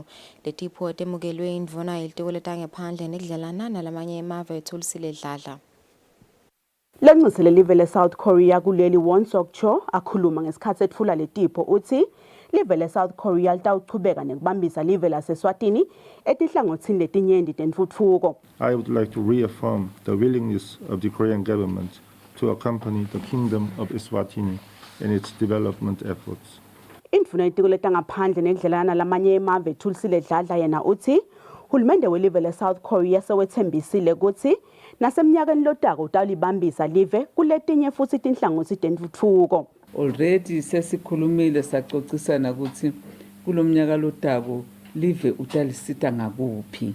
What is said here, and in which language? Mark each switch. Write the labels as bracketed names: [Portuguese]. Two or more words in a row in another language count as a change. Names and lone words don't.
[Swati] Letipho temukelwe indvuna yelitiko letangephandle nekudlalana nalamanye emave eThulisile Dladla. Lenxuse lelive le-South Korea kuleli Won Sok-cho akhuluma ngesikhathi etfula letipho uthi live le-South Korea litawuchubeka nekubambisa live lase-Eswatini etihlangothini letinyenti tentfutfuko. [English] I would like to reaffirm the willingness of the Korean government to accompany the Kingdom of Eswatini in its development efforts. [Swati] Indvuna yetiko letangaphandle nekudlalana lamanye emave eThulisile Dladla yena uthi hulumende welive le-South Korea sewethembisile ukuthi nasemnyakeni lotako utawulibambisa live kuletinye futhi tinhlangothi tentfutfuko. Already sesikhulumile sacocisana ukuthi kulomnyaka lotako live utalisita ngakuphi.